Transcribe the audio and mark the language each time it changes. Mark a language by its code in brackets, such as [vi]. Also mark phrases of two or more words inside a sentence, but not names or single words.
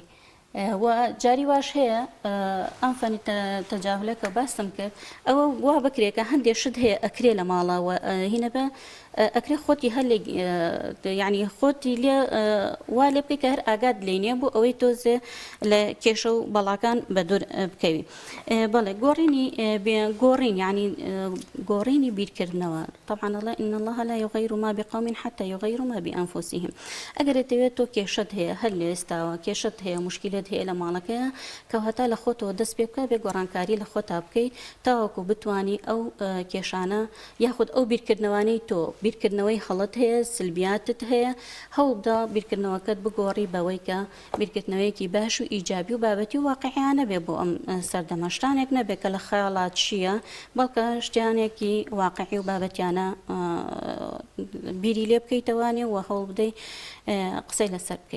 [ckb] و جاری واش هەیە ئەم فەنی تەجاهولەکە باسم کرد ئەوە وا بکرێت کە هەندێک شت هەیە ئەکرێ لە ماڵەوە هینە بە ئەکرێ خۆتی هەلێک یعنی خۆتی لێ وا لێ بکەی کە هەر ئاگات لێنێ بۆ ئەوەی تۆزێ لە کێشە و بەڵاکان بە دوور بکەوی بەڵێ گۆڕین یعنی گۆڕینی بیرکردنەوە طبعا [ar] الله إن الله لا يغير ما بقوم حتى يغيروا ما بأنفسهم [ckb] ئەگەر دەوێت تۆ کێشەت هەیە هەر لێ ئێستاوە کێشەت هەیە مشکلت هەیە لە ماڵەکەیە کەواتە لە خۆتەوە دەست پێ بکە بێ گۆڕانکاری لە خۆتا بکەی تاوەکو بتوانی ئەو کێشانە یاخود ئەو بیرکردنەوەی تۆ بیرکردنەوەی هەڵەت هەیە سلبیاتت هەیە هەوڵدا بیرکردنەوەکەت بگۆڕی بەوەی کە بیرکردنەوەیەکی باش و ئیجابی و بابەتی و واقعیانە بێ بۆ ئەم سەردەمە شتانێک نەبێ کە لە خەیاڵات چییە بەڵکە شتیانێکی واقعی و بابەتیانە بیری لێ بکەیتەوانێ و هەوڵ بدەی قسەی لەسەر بکەی